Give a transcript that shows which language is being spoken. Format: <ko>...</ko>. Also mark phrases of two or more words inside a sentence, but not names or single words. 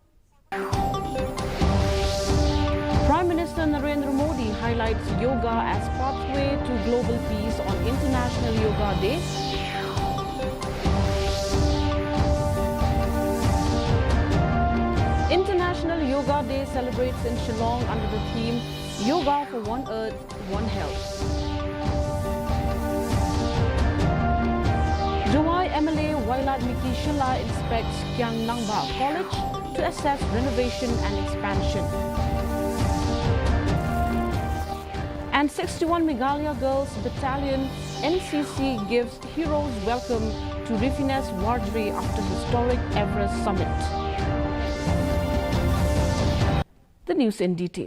<en>Prime Minister Narendra Modi highlights yoga as pathway to global peace on International Yoga Day. International Yoga Day celebrates in Shillong under the theme Yoga for One Earth, One Health. Jawai MLA Wailat Miki Shilla inspects Kyang Nangba College to assess renovation and expansion. And 61 Meghalaya Girls Battalion NCC gives heroes welcome to Rifines Wardry after historic Everest summit. The news in detail.</en>